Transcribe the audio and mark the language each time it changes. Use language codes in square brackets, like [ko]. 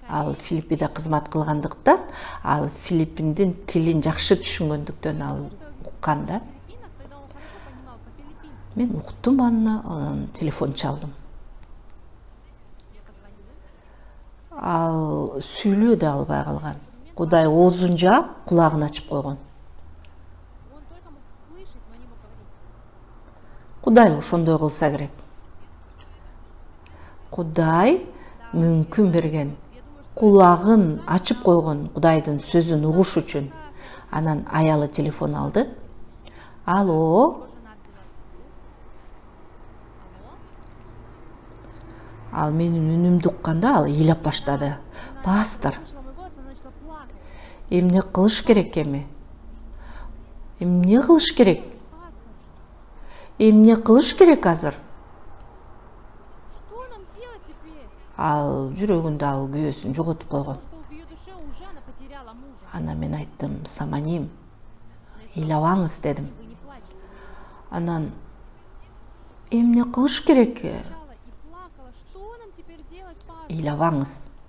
[ky] Ал Филиппинде кызмат кылгандыктан, ал Филиппиндин тилин жакшы түшүнгөндүктөн ал уккан да. [ru] Филиппинах, тогда он хорошо понимал по-филиппински. [ky] Мен уктум анан телефон чалдым. [ru] Я позвонила. [ky] Ал сүйлөө да албай калган. Кудай оозун жаап, кулагын ачып койгон. [ru] Он только мог слышать, но не мог говорить. [ky] Кудай ошондой кылса керек. Кудай мүмкүн берген. Кулагын ачып койгон Кудайдын сөзүн угуш үчүн. Анан аялы телефон алды. Алло, [ru] Его жена взяла. Алло? [ky] ал менин үнүмдү укканда ал ыйлап баштады. Пастор, [ru] Слышала мой голос, она начала плакать. [ky] эмне кылыш керек эми? Эмне кылыш керек? Пастор, Эмне кылыш керек азыр? [ru] что нам делать теперь? [ky] Ал жүрөгүндө ал күйөөсүн жоготуп койгон. [ru] Потому что в ее душе уже она потеряла мужа. [ky] Ана мен айттым, саманим, ыйлабаңыз дедим. [ru] Вы не плачьте. [ky] Анан эмне кылыш керек? [ru] Кричала и плакала. Что нам теперь делать, пастор? [ky] Ыйлабаңыз.